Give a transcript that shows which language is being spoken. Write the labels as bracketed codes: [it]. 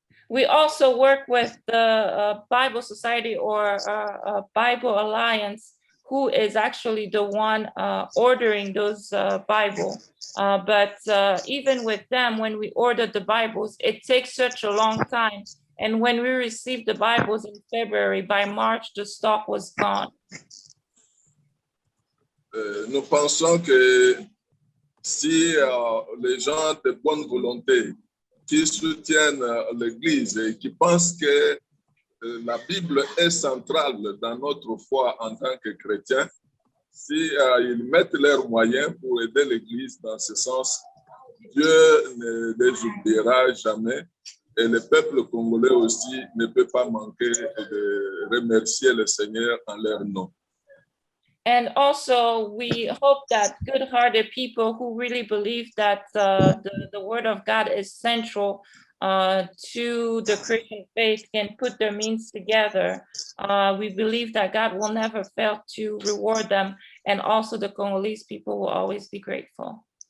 [en] We also work with the Bible Society or Bible Alliance, who is actually the one ordering those Bibles. But even with them, when we ordered the Bibles, it takes such a long time. And when we received the Bibles in February, by March, the stock was gone. [fr] Nous pensons que si les gens de bonne volonté qui soutiennent l'Église et qui pensent que la Bible est centrale dans notre foi en tant que chrétiens, si ils mettent leurs moyens pour aider l'Église dans ce sens, Dieu ne les oubliera jamais et le peuple congolais aussi ne peut pas manquer de remercier le Seigneur en leur nom. [en] And also, we hope that good-hearted people who really believe that the Word of God is central to the Christian faith can put their means together. We believe that God will never fail to reward them, and also the Congolese people will always be grateful.